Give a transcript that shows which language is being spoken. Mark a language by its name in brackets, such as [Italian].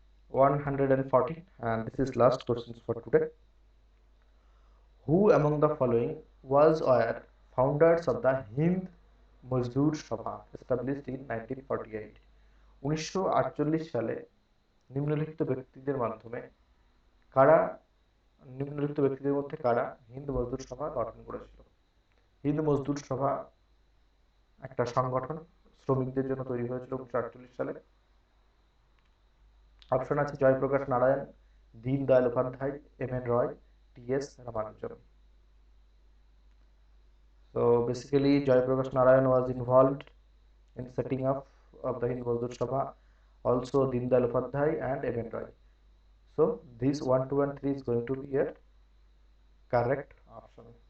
[English] 114, and this is last questions for today. Who among the following was or founders of the Hind Mazdoor Sabha established in 1948? [Bangla] 1948 সালে নিম্নলিখিত ব্যক্তিদের মাধ্যমে কারা নিম্নলিখিত ব্যক্তিদের মধ্যে কারা হিন্দ মজদুর সভা গঠন করেছিল? হিন্দ মজদুর সভা একটা সংগঠন শ্রমিকদের জন্য তৈরি হয়েছিল 1948 সালে। অপশন আছে Jayaprakash Narayan, Deendayal Upadhyay, MN. Roy, T.S.. Ramanujan. [English] So basically Jayaprakash Narayan was involved in setting up of the Hind Mazdoor Sabha, also Dindayal Upadhyay and M.N. Roy. So this 1, 2 and 3 is going to be a correct option.